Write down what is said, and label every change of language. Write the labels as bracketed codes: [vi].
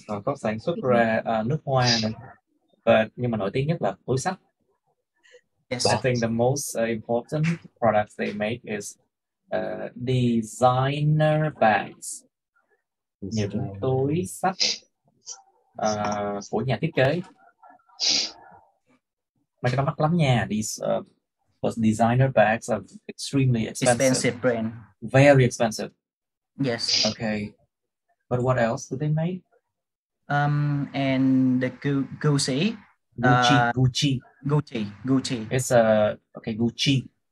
[vi] Còn có sản xuất ra nước hoa nữa. Nhưng mà nổi tiếng nhất là túi xách. [en] Yes. I think the most important products they make is designer bags. [vi] Những túi xách của nhà thiết kế. Mấy cái đó mắc lắm nha. [en] But designer bags are extremely expensive. Expensive brand. Very expensive. Yes. Okay. But what else do they make? And the Gucci. Gucci. It's okay, Gucci.